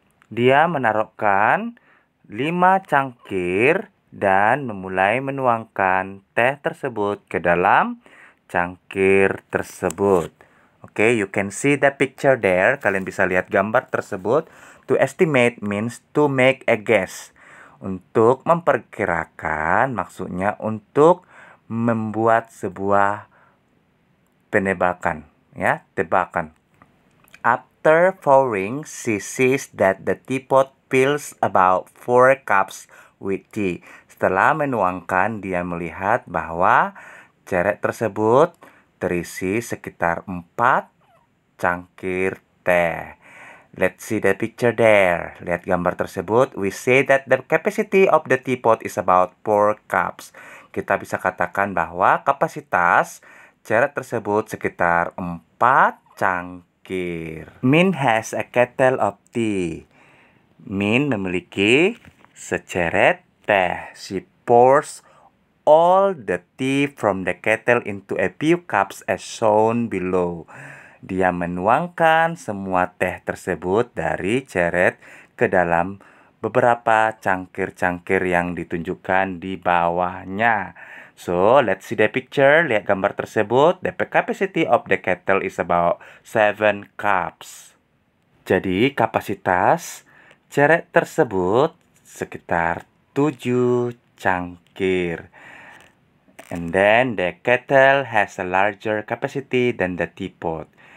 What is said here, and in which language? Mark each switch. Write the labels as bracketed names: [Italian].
[Indonesian] Dia menaruhkan 5 cangkir dan memulai menuangkan teh tersebut ke dalam cangkir tersebut. [English] Oke, you can see the picture there. [Indonesian] Kalian bisa lihat gambar tersebut. [English] To estimate means to make a guess. [Indonesian] Untuk memperkirakan maksudnya untuk membuat sebuah penebakan, ya, tebakan. [English] After pouring, she sees that the teapot fills about 4 cups with tea. [Indonesian] Setelah menuangkan, dia melihat bahwa ceret tersebut terisi sekitar 4 cangkir teh. [English] Let's see the picture there. [Indonesian] Lihat gambar tersebut. [English] We say that the capacity of the teapot is about 4 cups. [Indonesian] Kita bisa katakan bahwa kapasitas ceret tersebut sekitar 4 cangkir. [English] Min has a kettle of tea. [Indonesian] Min memiliki seceret teh. [English] She pours all the tea from the kettle into a few cups as shown below. [Indonesian] Dia menuangkan semua teh tersebut dari ceret ke dalam beberapa cangkir-cangkir yang ditunjukkan di bawahnya. [English] So, let's see the picture. [Indonesian] Lihat gambar tersebut. [English] The capacity of the kettle is about 7 cups. [Indonesian] Jadi, kapasitas ceret tersebut sekitar 7 cangkir. [English] And then, the kettle has a larger capacity than the teapot.